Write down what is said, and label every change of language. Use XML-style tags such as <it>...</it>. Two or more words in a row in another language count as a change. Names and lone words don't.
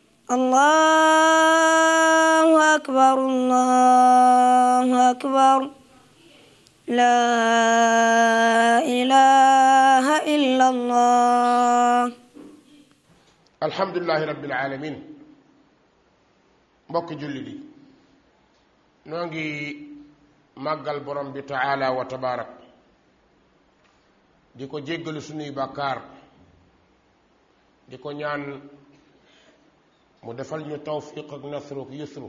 <ar>الله أكبر الله أكبر لا إله إلا الله. الحمد لله رب العالمين.</ar> <wo>mbokk julli di noo ngi màggal borom bi</wo> <ar>تعالى وتبارك</ar> <wo>di ko jéggalu sunuy bàkkaar di ko ñaan mu defal ñu tawfiq ak nasru ak yusru.</wo>